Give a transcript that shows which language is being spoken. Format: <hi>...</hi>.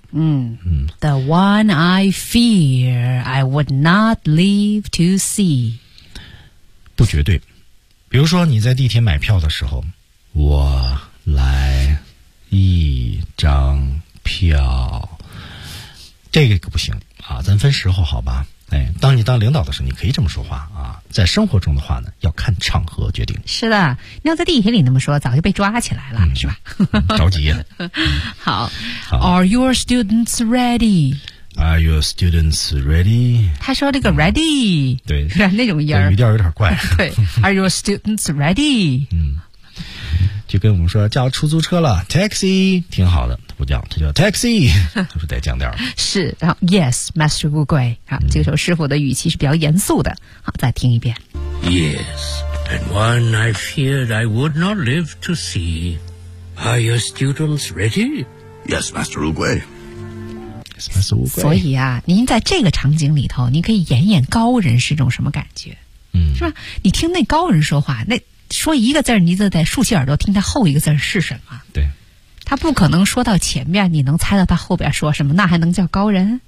<en>The one I fear I would not live to see</en> <zh>不绝对比如说你在地铁买票的时候我来一张票这个不行啊，咱分时候好吧哎，当你当领导的时候，你可以这么说话啊。在生活中的话呢，要看场合决定。是的，你要在地铁里那么说，早就被抓起来了，嗯、是吧？着急了。</zh> <en>好 ，Are your students ready？ Are your students ready?</en> <zh>他说这个 ready、嗯、对那种音儿语调有点怪</zh> <en>对 Are your students ready?</en> <zh>嗯，就跟我们说叫出租车了 taxi 挺好的他不叫他叫 taxi 他说得降调是然后</zh> <en>yes Master</en> <zh>乌龟好、嗯、这个时候师傅的语气是比较严肃的好再听一遍</zh> <en>Yes and one I feared I would not live to see Are your students ready? Yes Master 乌龟</en> <zh>所以啊您在这个场景里头您可以演演高人是一种什么感觉嗯，是吧你听那高人说话那说一个字你就得竖起耳朵听他后一个字是什么对他不可能说到前面你能猜到他后边说什么那还能叫高人</zh>